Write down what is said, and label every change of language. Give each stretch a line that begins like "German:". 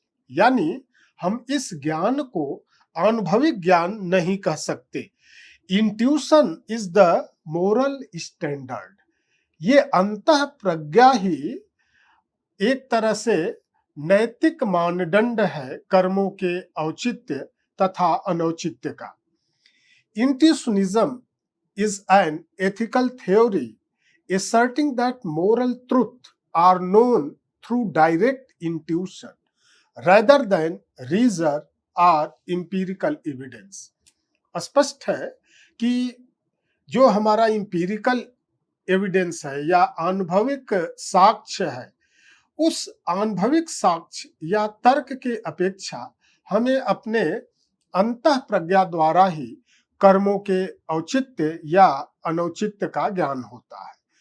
Hindi: यानी हम इस ज्ञान को अनुभविक ज्ञान नहीं कह सकते।
English: Intuition is the moral standard.
Hindi: ये अंतःप्रज्ञा ही एक तरह से नैतिक मानदंड है कर्मों के औचित्य तथा अनौचित्य का।
English: Intuitionism is an ethical theory asserting that moral truth are known through direct intuition rather than reason or empirical evidence।
Hindi: स्पष्ट है कि जो हमारा इंपीरिकल एविडेंस है या आनुभविक साक्ष्य है, उस आनुभविक साक्ष्य या तर्क के अपेक्षा हमें अपने अंतःप्रज्ञा द्वारा ही कर्मों के औचित्य या अनौचित्य का ज्ञान होता है।